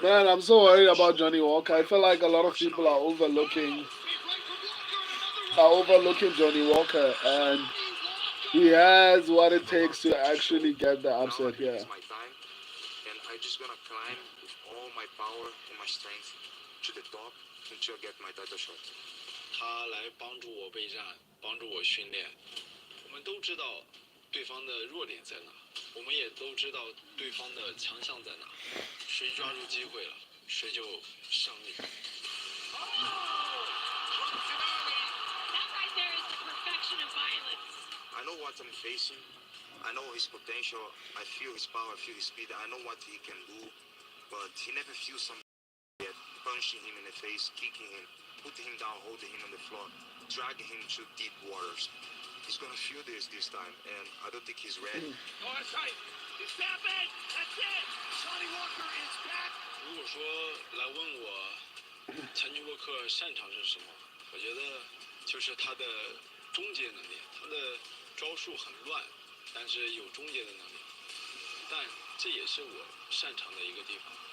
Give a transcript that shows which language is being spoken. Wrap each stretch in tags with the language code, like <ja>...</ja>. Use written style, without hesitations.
<en>Man, I'm so worried about Johnny Walker. I feel like a lot of people are overlooking Johnny Walker, and he has what it takes to actually get the upset here. It's my time, and I'm just gonna climb with all my power and my strength to the top until I get my title shot.</en> <zh>他来帮助我备战，帮助我训练。我们都知道对方的弱点在哪，我们也都知道对方的强项在哪。谁抓住机会了，谁就胜利。</zh> <en>That right there is the perfection of violence. I know what I'm facing. I know his potential. I feel his power. I feel his speed. I know what he can do, but he never feels some yet. Punching him in the face, kicking him, putting him down, holding him on the floor, dragging him to deep waters. He's gonna feel this time, and I don't think he's ready. Oh, that's right. He's tapping. That's it. Johnny Walker is back.</en> <zh>如果说来问我陈尼沃克擅长是什么，我觉得就是他的终结能力。他的招数很乱，但是有终结的能力。但这也是我擅长的一个地方。</zh>